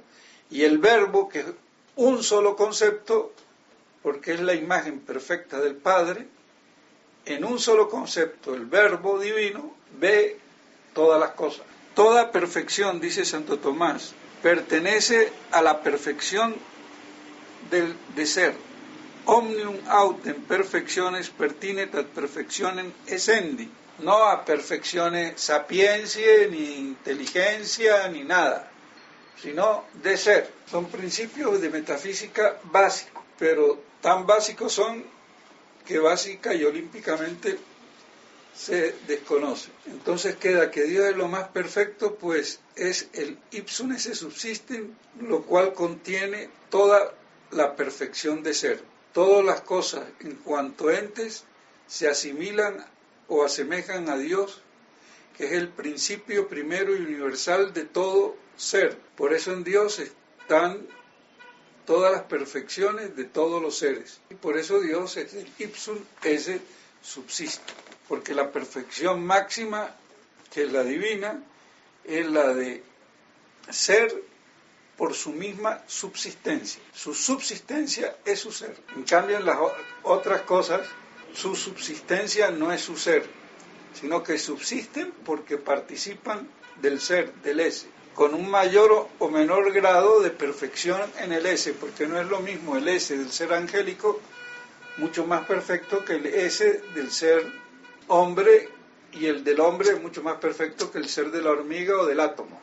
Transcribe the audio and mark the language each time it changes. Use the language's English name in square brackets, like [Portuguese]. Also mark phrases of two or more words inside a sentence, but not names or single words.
[Spanish] Y el verbo, que es un solo concepto, porque es la imagen perfecta del Padre, en un solo concepto, el verbo divino ve todas las cosas. Toda perfección, dice Santo Tomás, pertenece a la perfección de ser. [Latin] Omnium autem perfectiones pertinet ad perfectionem essendi. [Spanish] No a perfecciones sapiencia, ni inteligencia, ni nada, sino de ser. Son principios de metafísica básicos, pero tan básicos son que básica y olímpicamente se desconoce. Entonces queda que Dios es lo más perfecto, pues es el [Latin] ipsum esse subsistem, [Spanish] lo cual contiene toda la perfección de ser. Todas las cosas en cuanto entes se asimilan o asemejan a Dios, que es el principio primero y universal de todo ser. Por eso en Dios están todas las perfecciones de todos los seres. Y por eso Dios es el [Latin] ipsum esse subsiste, [Spanish] porque la perfección máxima, que es la divina, es la de ser por su misma subsistencia. Su subsistencia es su ser. En cambio, en las otras cosas, su subsistencia no es su ser, sino que subsisten porque participan del ser, del ese, con un mayor o menor grado de perfección en el ese, porque no es lo mismo el ese del ser angélico, mucho más perfecto que el ese del ser hombre, y el del hombre es mucho más perfecto que el ser de la hormiga o del átomo.